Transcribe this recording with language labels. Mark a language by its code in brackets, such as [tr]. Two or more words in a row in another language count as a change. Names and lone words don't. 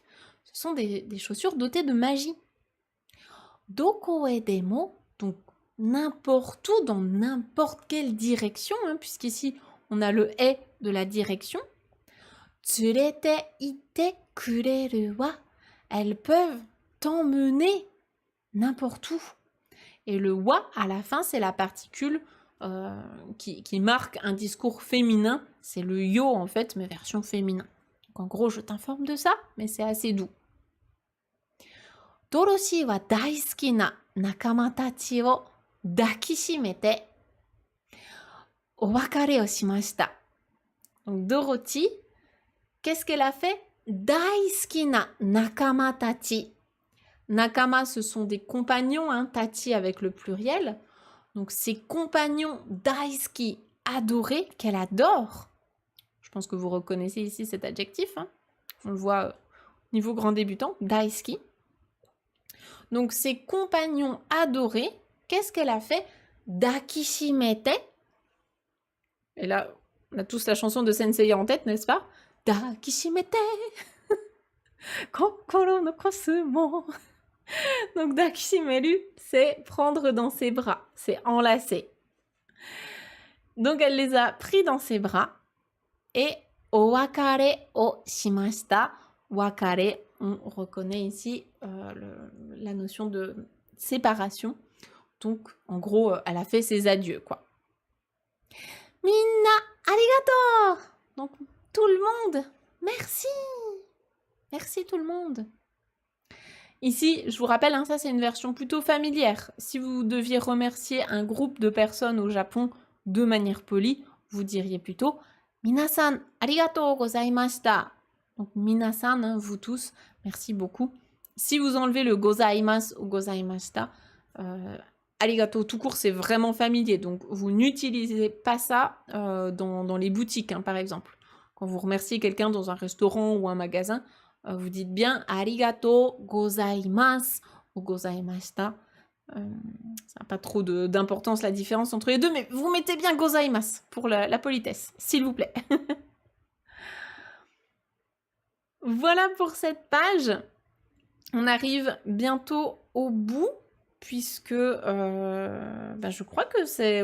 [fr] Ce sont des chaussures dotées de magie. [ja] どこへでも, [fr] donc n'importe où, dans n'importe quelle direction, puisqu'ici on a le e de la direction. [ja] 連れていってくれるわ. [fr] Elles peuvent t'emmener n'importe où. Et le wa à la fin, c'est la particule qui marque un discours féminin. C'est le yo en fait, mais version féminin. Donc en gros, je t'informe de ça, mais c'est assez doux. [ja] Dorothy は大好きな仲間たちを抱きしめてお別れをしました. [fr] Donc Dorothy, qu'est-ce qu'elle a fait? [ja] 大好きな仲間たち. [fr] Nakama, ce sont des compagnons, tachi avec le pluriel. Donc ces compagnons daisuki, adorés, qu'elle adore. Je pense que vous reconnaissez ici cet adjectif. On le voit au niveau grand débutant, daisuki. Donc, ses compagnons adorés, qu'est-ce qu'elle a fait? Dakishimete. Et là, on a tous la chanson de Senseiya en tête, n'est-ce pas? [ja] 抱きしめて。心のコスモ. [fr] Donc, dakishimeru, c'est prendre dans ses bras, c'est enlacer. Donc, elle les a pris dans ses bras et [ja] お別れをしました. [fr] Wakare, on reconnaît ici la notion de séparation. Donc, en gros, elle a fait ses adieux, quoi. [ja] みんな、ありがとう! [fr] Donc, tout le monde, merci! Merci tout le monde. Ici, je vous rappelle, ça c'est une version plutôt familière. Si vous deviez remercier un groupe de personnes au Japon de manière polie, vous diriez plutôt [ja] 皆さん、ありがとうございました. [fr] Donc, minasan, vous tous, merci beaucoup. Si vous enlevez le gozaimasu ou gozaimashita, arigato tout court, c'est vraiment familier. Donc, vous n'utilisez pas ça dans les boutiques, par exemple. Quand vous remerciez quelqu'un dans un restaurant ou un magasin, vous dites bien [ja] ありがとうございます [fr] ou gozaimashita. Ça n'a pas trop d'importance la différence entre les deux, mais vous mettez bien gozaimasu pour la politesse, s'il vous plaît. Voilà pour cette page. On arrive bientôt au bout, puisque je crois que c'est...